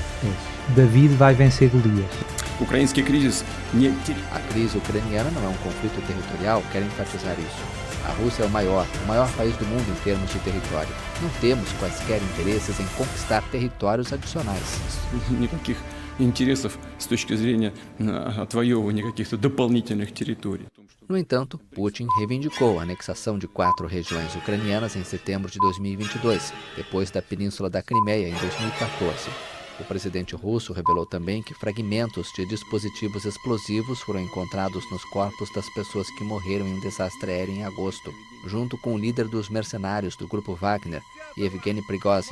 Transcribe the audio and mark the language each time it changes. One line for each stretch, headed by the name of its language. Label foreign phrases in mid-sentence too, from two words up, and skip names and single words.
Portuguese: David vai vencer Golias. A crise ucraniana não é um conflito territorial, quero enfatizar isso. A Rússia é o maior país do mundo em termos de território. Não temos quaisquer interesses em conquistar territórios adicionais.
Russian: интересов с точки зрения отвоевывания каких-то дополнительных территорий.
Portuguese: No entanto, Putin reivindicou a anexação de 4 regiões ucranianas em setembro de 2022, depois da Península da Crimeia em 2014. O presidente russo revelou também que fragmentos de dispositivos explosivos foram encontrados nos corpos das pessoas que morreram em um desastre aéreo em agosto, junto com o líder dos mercenários do grupo Wagner, Yevgeny Prigozhin.